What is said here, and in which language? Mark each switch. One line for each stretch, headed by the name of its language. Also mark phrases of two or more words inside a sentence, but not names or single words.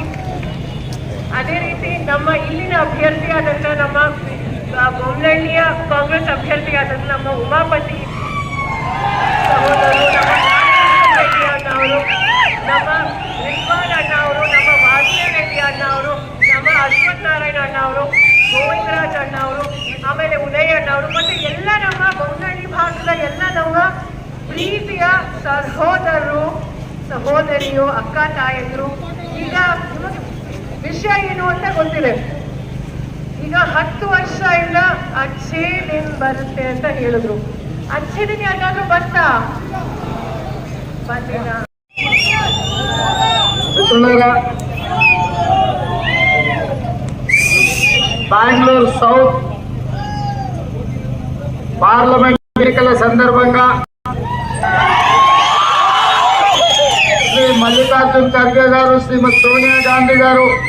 Kannada: ಅದೇ ರೀತಿ ನಮ್ಮ ಇಲ್ಲಿನ ಅಭ್ಯರ್ಥಿಯಾದಂಥ ನಮ್ಮ ಬೊಮ್ಮನಹಳ್ಳಿಯ ಕಾಂಗ್ರೆಸ್ ಅಭ್ಯರ್ಥಿಯಾದಂಥ ನಮ್ಮ ಉಮಾಪತಿ ಸಹೋದರರು, ನಮ್ಮ ರೆಡ್ಡಿ ಅಣ್ಣ ಅವರು, ನಮ್ಮ ರಿಜ್ವಾನ್ ಅಣ್ಣ ಅವರು, ನಮ್ಮ ವಾಸುದೇವ ರೆಡ್ಡಿ ಅಣ್ಣ ಅವರು, ನಮ್ಮ ಅಶ್ವಥ್ ನಾರಾಯಣ ಅಣ್ಣ ಅವರು, ಗೋವಿಂದರಾಜ್ ಅಣ್ಣ ಅವರು, ಆಮೇಲೆ ಉದಯ ಅಣ್ಣ ಅವರು, ಮತ್ತೆ ಎಲ್ಲ ನಮ್ಮ ಬೊಮ್ಮನಹಳ್ಳಿ ಭಾಗದ ಎಲ್ಲ ನಮ್ಮ ಪ್ರೀತಿಯ ಸಹೋದರರು, ಸಹೋದರಿಯರು, ಅಕ್ಕ ತಾಯಂದರು. ಈಗ ನಿಮಗೆ ವಿಷಯ ಏನು ಅಂತ ಗೊತ್ತಿದೆ. ಈಗ 10 ವರ್ಷದಿಂದ
Hindi: अच्छे दिन
Kannada: ಬರುತ್ತೆ ಅಂತ ಹೇಳಿದ್ರು.
Hindi: अच्छे दिन
Kannada: ಯಾಕಾದ್ರೂ ಬಂತಾ? ಬಂದಿಲ್ಲ.
Telugu: బెంగళూరు సౌత్ పార్లమెంట్ ఎన్నికల సందర్భంగా శ్రీ మల్లికార్జున్ ఖర్గే గారు, శ్రీమతి సోనియా గాంధీ గారు,